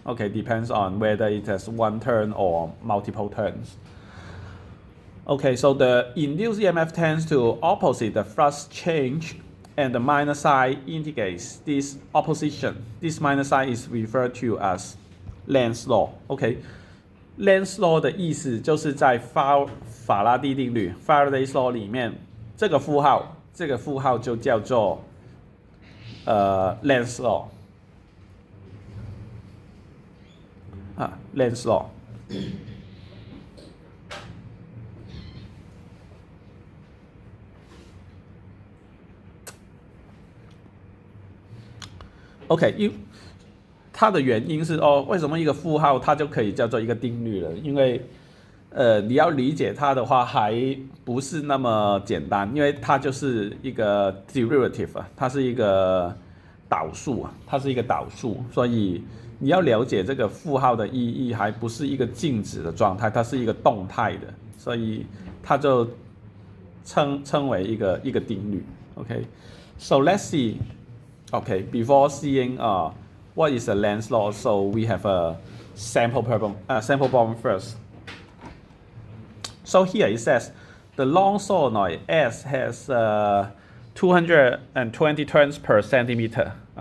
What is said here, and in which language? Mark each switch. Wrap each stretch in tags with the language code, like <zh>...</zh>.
<en>Okay, depends on whether it has one turn or multiple turns. Okay, so the induced EMF tends to opposite the flux change, and the minus sign indicates this opposition. This minus sign is referred to as Lenz's law.</en> <zh>Okay, Lenz's law 的意思就是在法拉第定律 Faraday's law 里面，这个负号就叫做Lenz's law。</zh> <en>Lenz's law.</en> <zh>OK， 它的原因是为什么一个负号它就可以叫做一个定律了？因为你要理解它的话，还不是那么简单，因为它就是一个 derivative 啊，它是一个导数啊，它是一个导数，所以你要了解这个负号的意义，还不是一个静止的状态，它是一个动态的，所以它就称为一个定律。</zh> <en>Okay, so let's see. Okay, before seeing what is a Lenz's law, so we have a sample problem first. So here it says the long solenoid S has 220 turns per centimeter.</en>